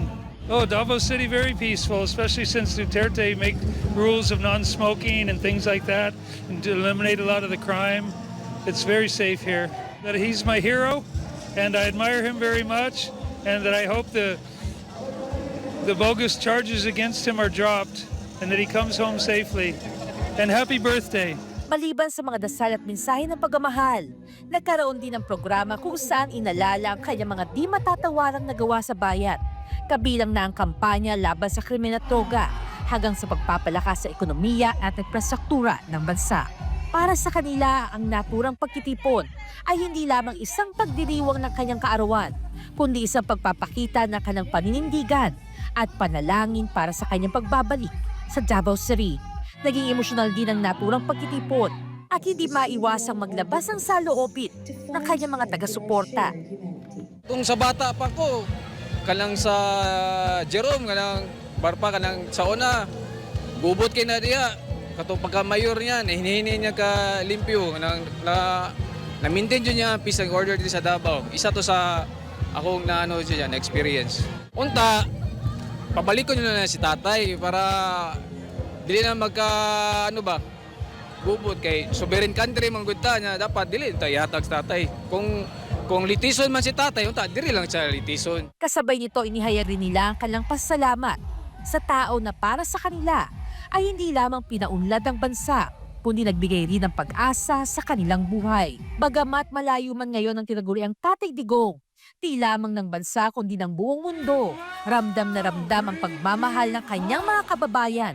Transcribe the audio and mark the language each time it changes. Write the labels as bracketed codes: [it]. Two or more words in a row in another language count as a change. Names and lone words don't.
[en] Oh, Davao City very peaceful, especially since Duterte make rules of non-smoking and things like that, and to eliminate a lot of the crime. It's very safe here. That he's my hero, and I admire him very much, and that I hope the bogus charges against him are dropped, and that he comes home safely. And happy birthday. [tl] Maliban sa mga dasal at mensahe ng pagmamahal, nagkaroon din ng programa kung saan inalala ang kanyang mga di matatawarang nagawa sa bayan. Kabilang na ang kampanya laban sa krimen at droga hanggang sa pagpapalakas sa ekonomiya at infrastruktura ng bansa. Para sa kanila, ang naturang pagtitipon ay hindi lamang isang pagdiriwang ng kanyang kaarawan, kundi isang pagpapakita ng kanyang paninindigan at panalangin para sa kanyang pagbabalik sa Davao City. Naging emosyonal din ang naturang pagtitipon at hindi maiwasang maglabas ang saloobin ng kanyang mga taga-suporta. [ceb] Kung sa bata pa ko, kanang sa Jerome, kanang Barpa, kanang sa una, bubot kay na diya. Katong pagka-mayor niyan, hinihini niya ka limpyo, na-maintain dyan niya [en] peace and order [tl] dito sa Davao. [ceb] Isa to sa akong na experience. Unta, pabalik ko nyo na si tatay para dili na magka ano ba gubot kay [en] sovereign country [ceb] man gud ta nya dapat dili ta ihatag sa tatay. Kung litison man si tatay, unta diri lang siya litison. [tl] Kasabay nito inihayag rin nila ang kanilang pasasalamat sa tao na para sa kanila ay hindi lamang pinaunlad ang bansa, kundi nagbigay rin ng pag-asa sa kanilang buhay. Bagamat malayo man ngayon ang tinaguriang Tatay Digong, di lamang ng bansa kundi ng buong mundo, ramdam na ramdam ang pagmamahal ng kanyang mga kababayan.